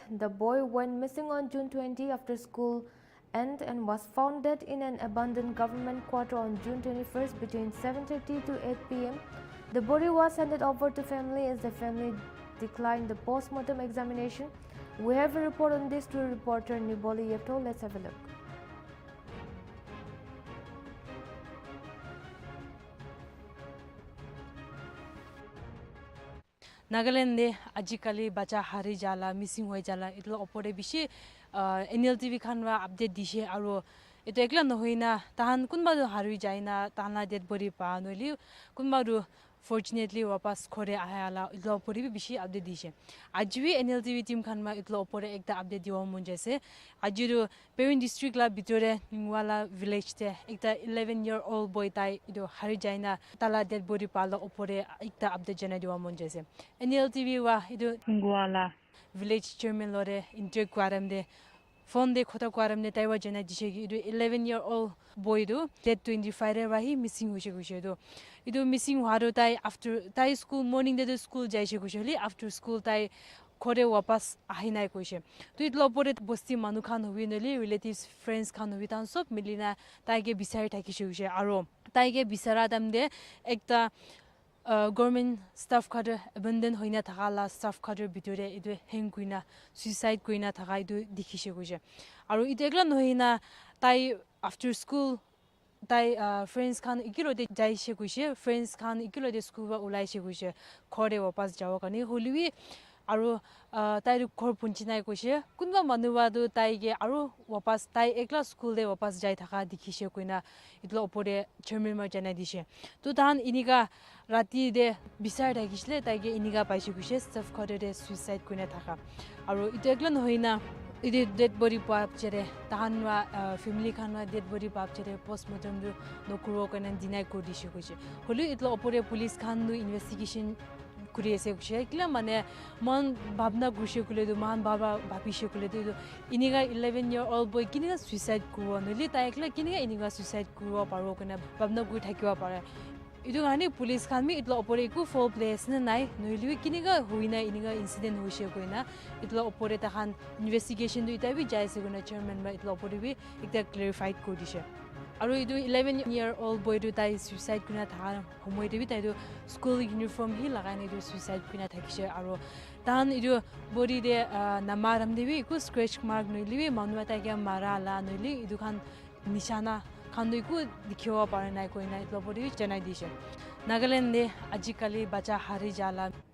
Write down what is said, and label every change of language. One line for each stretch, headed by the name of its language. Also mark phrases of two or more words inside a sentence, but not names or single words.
English: The boy went missing on June 20 after school end and was found dead in an abandoned government quarter on June 21st between 7:30 to 8 p.m. The body was handed over to family as the family declined the post-mortem examination. We have a report on this to reporter Niboli Yepto. Let's have a look.
Naga Pidgin: Nagaland ajikali bacha hari jala missing hoi jala itlo opore bishi Nltv khanwa update dishe aro ito ekla nohoina tahan kunba do haru jaina tahana
English: dead body
Naga Pidgin: pa noili kunba do fortunately wapas khore ayala itlo opore bi bishi update dishe ajwi Nltv team khanwa itlo opore ekta update diwa mon jaise ajiru Parent district la bitore Ningwala village te ekta
English: 11-year-old boy
Naga Pidgin: tai ido hari jaina tala
English: dead body
Naga Pidgin: pa la opore ekta update jana diwa mon jaise Nltv wa ido Ningwala
English: village chairman
Naga Pidgin: lore interquaram de phone de khota kwaram ne taiwa jana dishe gi
English: 11-year-old boy
Naga Pidgin: do dead 25 ra hi missing hoise gushe do ido missing haro tai after tai school morning de school jaise gusheli
English: after school
Naga Pidgin: tai khore wapas ahinai koise to itlo pore bosti manu khan hobi neli relatives friends khan hobi tan sob milina tai ge bisari thakise gushe aro tai ge bisara dam de ekta
English: government staff
Naga Pidgin: kader abandon hoina thakala staff kader bitore idu hang kuina suicide kuina thaka idu dikhishe guje aro idegla nohina tai after school tai friends khan ikilo de jaise guje friends khan ikilo de school ba ulaise guje khore wapas jawa kani holiwi aro tai ru khor punchinai koise kunba manuwa du tai ge aro wapas tai ekla school de wapas jai thaka dikhishe kuina itlo opore chairman ma jana dishe to dan iniga rati de bisar dagisle tai ge iniga paise gushe staff khore de suicide kuina thaka aro ito ekla nohina ide
English: dead body
Naga Pidgin: pap chere tahanwa family khanwa
English: dead body
Naga Pidgin: pap chere postmortem du nokuro kana deny ko dishe guje holi itlo opore police khan du investigation kuriese gushe kila mane man babna gushe kule du man baba bhapishe kule du iniga
English: 11-year-old boy
Naga Pidgin: kiniga suicide kuwa noli ta ekla kiniga iniga suicide kuwa paro kana babna gu thakiwa pare idu gani police khan mi itlo opore ku full place na nai noili kiniga huina iniga incident hoise koina itlo opore ta khan investigation du ita bi jaise guna chairman ma itlo opore bi ekta clarified ko dishe aro idu
English: 11-year-old boy
Naga Pidgin: du tai suicide kuna tha homoi de bi tai du
English: school uniform
Naga Pidgin: hi lagaine du suicide kuna thakise aro tan idu body de namaram de bi ku
English: scratch mark
Naga Pidgin: noili bi manwa ta ge mara la noili idu khan nishana khandoi ku dikhiwa pare nai koina itlo body janai dishe Nagaland de ajikali bacha hari jala.